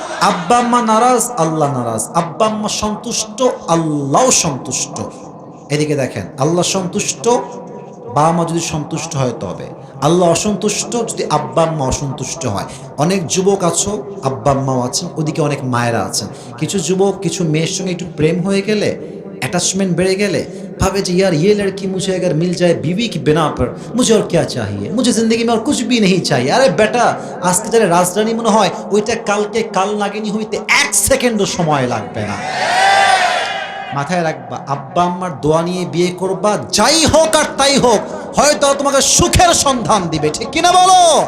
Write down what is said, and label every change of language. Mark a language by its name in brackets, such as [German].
[Bangla] আব্বা আম্মা নারাজ, আল্লাহ নারাজ। আব্বা আম্মা সন্তুষ্ট, আল্লাহও সন্তুষ্ট। এদিকে দেখেন, আল্লাহ সন্তুষ্ট, বাবা মা যদি সন্তুষ্ট হয় তবে। আল্লাহ অসন্তুষ্ট যদি আব্বা আম্মা অসন্তুষ্ট হয়। অনেক যুবক আছো, আব্বা আম্মাও আছেন, ওদিকে অনেক মায়েরা আছেন। কিছু যুবক কিছু মেয়ের সঙ্গে একটু প্রেম হয়ে গেলে, অ্যাটাচমেন্ট বেড়ে গেলে ভাবে যে [Hindi] यार ये लड़की मुझे अगर मिल जाए बीवी की बिना पर मुझे और क्या चाहिए, मुझे जिंदगी में और कुछ भी नहीं चाहिए। [Bangla] আরে বেটা, আজকে যারা রাজধানী মনে হয় ওইটা কালকে কাল নাগিনী হইতে 1 সেকেন্ডও সময় লাগবে না। মাথায় রাখবা, আব্বা আম্মার দোয়া নিয়ে বিয়ে করবা, যাই হোক আর তাই হোক, হয়তো তোমাকে সুখের সন্ধান দিবে। ঠিক কিনা বলো?